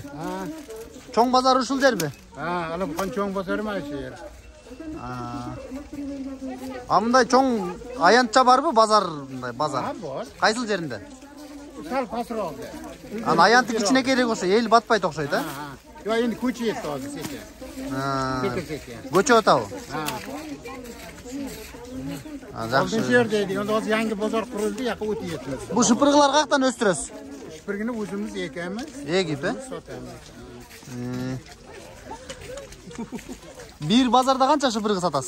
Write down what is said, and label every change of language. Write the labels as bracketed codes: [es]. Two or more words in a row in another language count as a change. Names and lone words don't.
[ky] Чоң базар ушул жерби? Алып кон чоң базар ма ошо жер? Мындай чоң аянтча барбы базар, мындай базар? Бар. Кайсыл жеринде? Сал пасролду. Анан аянты кичинекейирээк окшойт, эл батпайт окшойт, а? [uz] Yo endi ko'chayapti hozir sekin. Sekin. Ko'cha o'tadi. Yaxshi. Bu yerda edi, endi hozir yangi bozor qurildi, yoqqa o'tyapmiz. Bu shipirg'ilar qayerdan o'stirasiz? Shipirgini o'zimiz ekamiz. Egib, sotamiz. Bir bozorda qancha shipirg'i sotasiz?